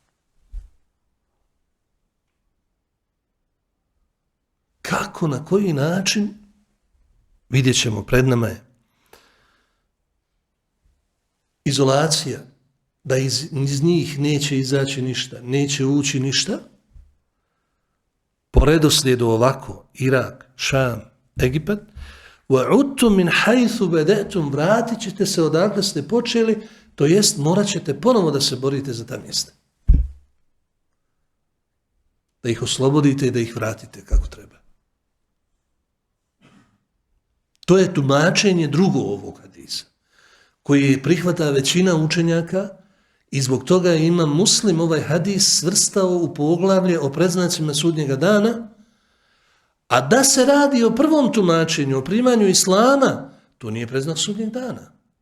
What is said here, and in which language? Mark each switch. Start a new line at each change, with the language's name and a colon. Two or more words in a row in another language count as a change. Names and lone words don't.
Bosnian: Kako, na koji način, vidjet ćemo, pred nama je izolacija, da iz njih neće izaći ništa, neće ući ništa, po redoslijedu ovako, Irak, Šam, Egipat,
Arabic: وَعُدْتُمْ مِنْ حَيْثُ بَدَأْتُمْ,
Bosnian: vratit ćete se odakle ste počeli, to jest morat ćete ponovo da se borite za ta mjesta. Da ih oslobodite i da ih vratite kako treba. To je tumačenje drugo ovog hadisa, koji prihvata većina učenjaka i zbog toga je Imam Muslim ovaj hadis svrstao u poglavlje o predznacima sudnjega dana, a da se radi o prvom tumačenju, o primanju Islama, to nije predznak sudnjeg dana.